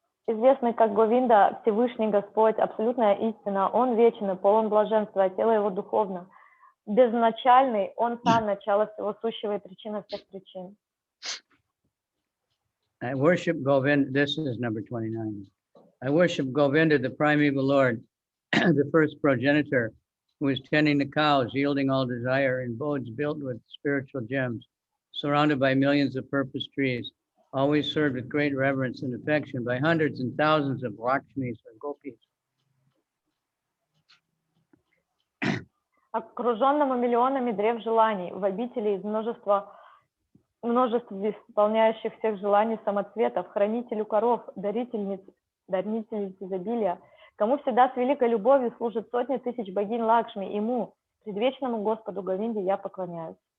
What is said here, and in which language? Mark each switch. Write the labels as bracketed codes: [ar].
[ru] известный как Говинда, Всевышний Господь, абсолютная истина, Он вечен и полон блаженства, а тело Его духовно. Безначальный, Он сам начало всего сущего и причина всех причин. [en] I worship Govinda. This is number 29. I worship Govinda, the primeval Lord, the first progenitor, who is tending the cows, yielding all desire, in abodes built with spiritual gems, surrounded by millions of purpose trees, always served with great reverence and affection by hundreds and thousands of Lakshmis or gopis. [ru] Окруженному миллионами древ желаний, в обители из множества исполняющих всех желаний самоцветов, хранителю коров, дарительниц изобилия, кому всегда с великой любовью служат сотни тысяч богинь Лакшми, ему, предвечному Господу Говинде, я поклоняюсь.